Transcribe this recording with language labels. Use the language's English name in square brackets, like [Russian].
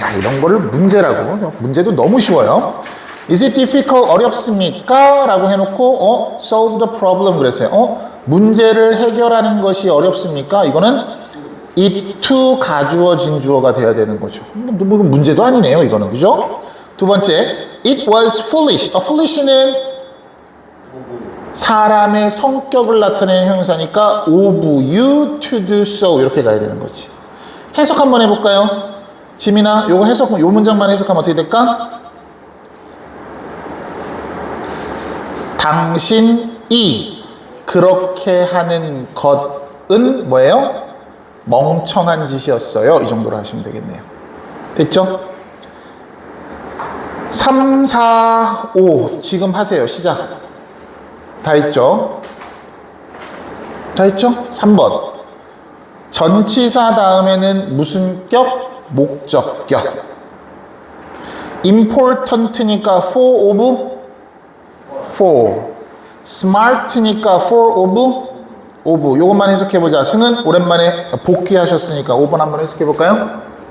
[Korean] 야, 이런 거를 문제라고. 문제도 너무 쉬워요. [English] Is it difficult? [Korean] 어렵습니까? 라고 해놓고 [English] solve the problem [Korean] 그랬어요. 문제를 해결하는 것이 어렵습니까? 이거는 it to 가주어진 주어가 돼야 되는 거죠. 뭐 문제도 아니네요, 이거는. 그죠? 두 번째, [English] it was foolish. [Korean] foolish는 사람의 성격을 나타내는 형용사니까 [English] of you to do so [Korean] 이렇게 가야 되는 거지. 해석 한번 해볼까요? 지민아, 요거 해석, 요 문장만 해석하면 어떻게 될까? 당신이 그렇게 하는 것은 뭐예요? 멍청한 짓이었어요. 이 정도로 하시면 되겠네요. 됐죠? 3, 4, 5 지금 하세요. 시작. 다 했죠? 다 했죠? 3번. 전치사 다음에는 무슨 격? 목적격. important니까 for of? for. smart니까 for of? of. 요것만 해석해보자. 승은 오랜만에 복귀하셨으니까 5번 한번 해석해볼까요?